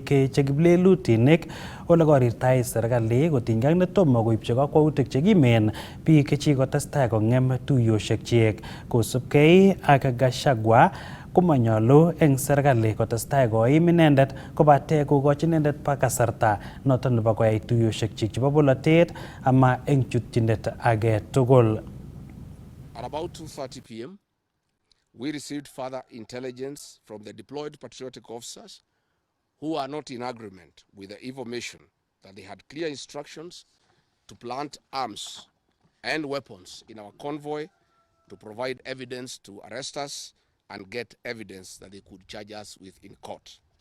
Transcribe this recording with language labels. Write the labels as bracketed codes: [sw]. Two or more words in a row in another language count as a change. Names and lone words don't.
[kln] chekiplelutinik ole korirtai serikali kotinygei ak netomo koibchi kakwautik chekimen biik chekikotestai kong'em tuyoshekchik kosubkei ak Gachagua komanyolu eng serikali kotestai koim inendet kobate kokochi inendet pa kasarta noton nebo koyai tuyoshekchik chebo bolotet ama eng chutyinet age tugul. [en] At about 2:30 p.m., we received further intelligence from the deployed patriotic officers who are not in agreement with the information that they had clear instructions to plant arms and weapons in our convoy to provide evidence to arrest us and get evidence that they could charge us with in court.